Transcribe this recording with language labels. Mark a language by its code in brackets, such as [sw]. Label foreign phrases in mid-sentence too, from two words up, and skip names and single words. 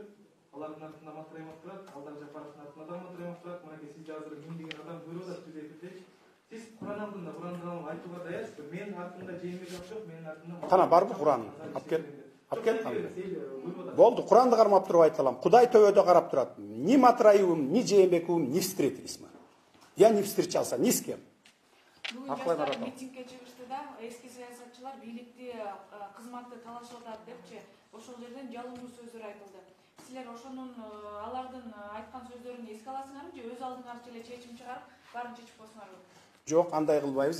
[ky] Алардын артында Матраимов турат, Алдар Жапаровдун артында да Матраимов турат. Мынакей сиз азыр миңдеген адам көрүп атат биз эфирде. Сиз Куран алдында Куранды айтууга даярсызбы? Менин артымда Жээнбеков жок, менин артымда. Кана барбы Куран? Алып кел. Болду, Куранды кармап туруп айталам. Кудай төбөдө карап турат. [ru] Ни Матраевым, ни Жээнбековым не встретились мы. Я не встречался ни с кем. [ky] Бүгүн жаштар митингге чыгышты да, эски саясатчылар бийликти кызматты талашып атат депчи, ошол жерден жалындуу сөздөр айтылды. Силер ошонун алардын айткан сөздөрүн эске аласыңарбы же өз алдыңарча эле чечим чыгарып, баарын чечип койсуңарбы? Жок, андай кылбайбыз.